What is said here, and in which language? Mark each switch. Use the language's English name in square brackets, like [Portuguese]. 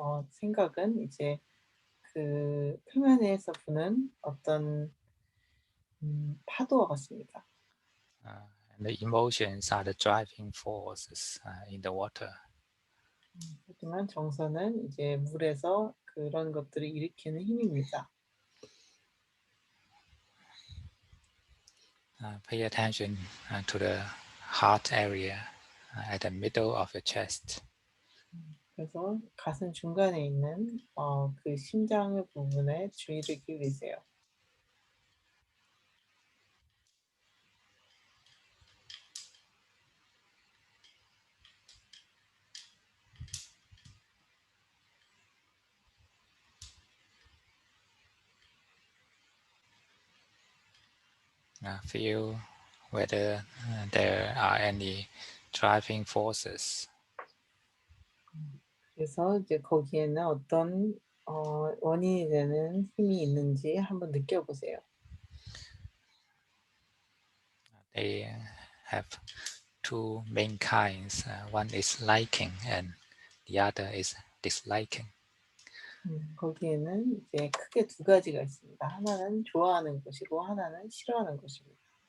[Korean] 생각은 이제 그 표면에서 부는 어떤 파도와 같습니다. [English] And the emotions are the driving forces in the water. [Korean] 하지만 정서는 이제 물에서 그런 것들을 일으키는 힘입니다. [English] Pay attention to the heart area at the middle of your chest. [Korean] 그래서 가슴 중간에 있는 그 심장의 부분에 주의를 기울이세요. [English] Feel whether there are any driving forces. [Korean] 그래서 이제 거기에는 어떤 원인이 되는 힘이 있는지 한번 느껴보세요. [English] They have two main kinds. One is liking and the other is disliking. [Korean] 거기에는 이제 크게 두 가지가 있습니다. 하나는 좋아하는 것이고 하나는 싫어하는 것입니다.